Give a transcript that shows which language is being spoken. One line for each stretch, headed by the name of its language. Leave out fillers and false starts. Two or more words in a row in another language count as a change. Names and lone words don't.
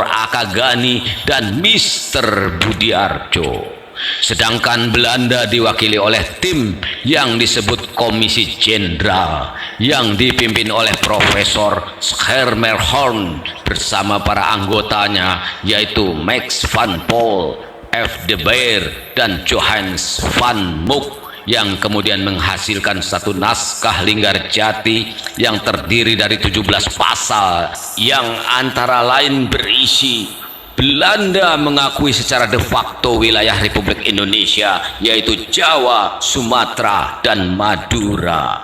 Indonesian: Akagani, dan Mr. Budiarjo. Sedangkan Belanda diwakili oleh tim yang disebut Komisi Jenderal yang dipimpin oleh Profesor Schermerhorn bersama para anggotanya, yaitu Max van Pol, F. de Beer, dan Johannes van Mook, yang kemudian menghasilkan satu naskah Linggarjati yang terdiri dari 17 pasal yang antara lain berisi: Belanda mengakui secara
Latin: de facto
Indonesian: wilayah Republik Indonesia, yaitu Jawa, Sumatera, dan Madura.